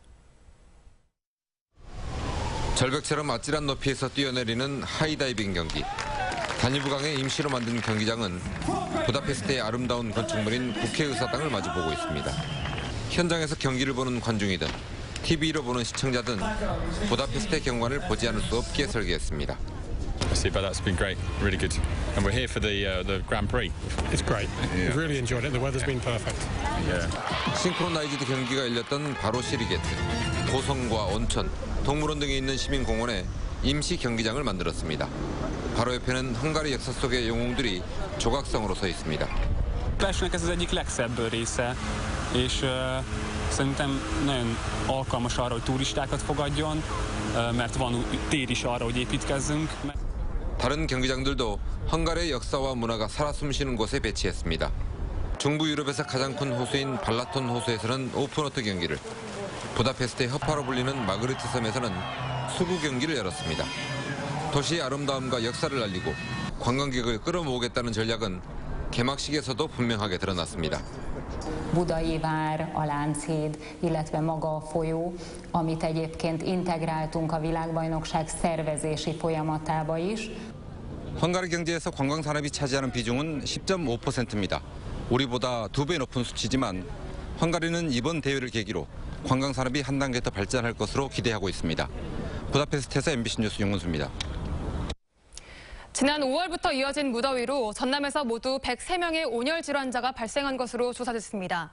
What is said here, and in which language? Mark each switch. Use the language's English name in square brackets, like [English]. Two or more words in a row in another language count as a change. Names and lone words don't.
[Korean] 절벽처럼 아찔한 높이에서 뛰어내리는 하이다이빙 경기. 다뉴브강에 임시로 만든 경기장은 부다페스트의 아름다운 건축물인 국회의사당을 마주보고 있습니다. 현장에서 경기를 보는 관중이든 TV로 보는 시청자든 부다페스트의 경관을 보지 않을 수 없게 설계했습니다. [English] But that's been great, really good. And we're here for the Grand Prix. It's great. We've really enjoyed it. The weather's been perfect. Yeah. [Korean] 싱크로나이즈드 경기가 열렸던 바로 시리게트, 고성과 온천, 동물원 등이 있는 시민공원에 임시 경기장을 만들었습니다. 바로 옆에는 헝가리 역사 속의 영웅들이 조각성으로 서 있습니다. [Hungarian] Clashnek ez az egyik legszebb része, és szerintem nagyon alkalmas arra, hogy turistákat fogadjon, mert van tér is arra, hogy építkezzünk. [Korean] 다른 경기장들도 헝가리의 역사와 문화가 살아 숨쉬는 곳에 배치했습니다. 중부 유럽에서 가장 큰 호수인 발라톤 호수에서는 오픈워터 경기를, 부다페스트의 허파로 불리는 마그리트 섬에서는 수구 경기를 열었습니다. 도시의 아름다움과 역사를 알리고 관광객을 끌어모으겠다는 전략은 개막식에서도 분명하게 드러났습니다. [Hungarian] Budai Vár, a Lánchíd, illetve maga a folyó, amit egyébként integráltunk a világbajnokság szervezési folyamatába is. [Korean] 헝가리 경제에서 관광 산업이 차지하는 비중은 10.5%입니다. 우리보다 2배 높은 수치지만 헝가리는 이번 대회를 계기로 관광 산업이 한 단계 더 발전할 것으로 기대하고 있습니다. 부다페스트에서 MBC 뉴스 윤건수입니다. 지난 5월부터 이어진 무더위로 전남에서 모두 103명의 온열 질환자가 발생한 것으로 조사됐습니다.